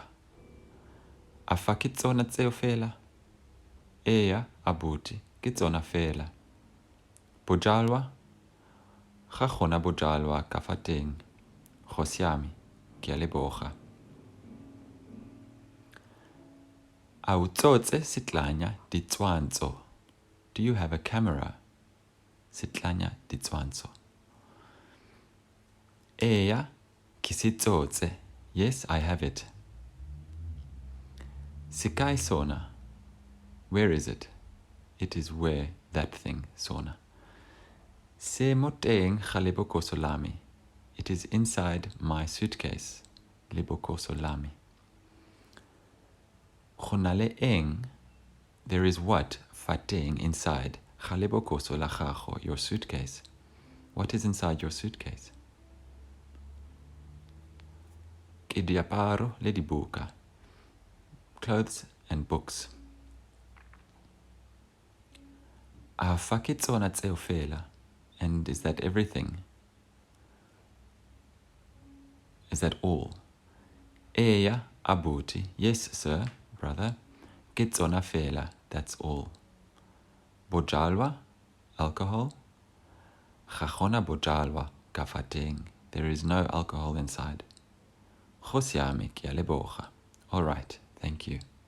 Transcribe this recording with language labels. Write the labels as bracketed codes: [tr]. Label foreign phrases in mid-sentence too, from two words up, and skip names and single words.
[tn] A fa ke tsona tseo fela? Eya, abuti, ke tsona fela. Bojalwa? Ga gona bojalwa ka fa teng. Go siame, ke a leboga. A o tsotse setlanya ditshwantsho. [en] Do you have a camera? [tn] Setlanya ditshwantsho. Eya, ke se tsotse. [en] Yes, I have it. [tn] Se kae sona? [en] Where is it? It is where, that thing, [tn] sona. Se mo teng ga lebokoso la me. [en] It is inside my suitcase. [tn] Lebokoso la me. Go na le eng? [en] There is what [tn] fa teng inside ga lebokoso la gago, [en] your suitcase. What is inside your suitcase? [tn] Ke diaparo le dibuka. [en] Clothes and books. [tn] A fa ke tsona tseo fela? [en] And is that everything? Is that all? [tn] Eya, abuti. [en] Yes, sir, brother. [tn] Ke tsona fela. [en] That's all. [tn] Bojalwa? [en] Alcohol? [tn] Ga gona bojalwa ka fa teng. [en] There is no alcohol inside. [tn] Go siame, ke a leboga. [en] All right, thank you.